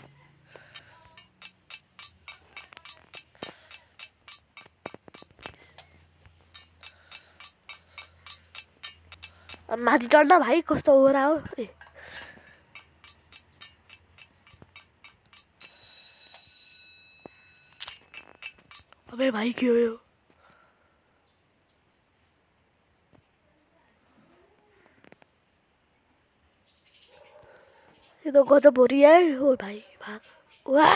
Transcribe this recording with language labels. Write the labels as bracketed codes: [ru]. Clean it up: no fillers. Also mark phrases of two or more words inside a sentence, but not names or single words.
[ne] माथि चढ्न भाइ कस्तो ओरा हो ए अबे भाइ के हो यो [hi] ये तो गजब हो रही है ओ भाई भाग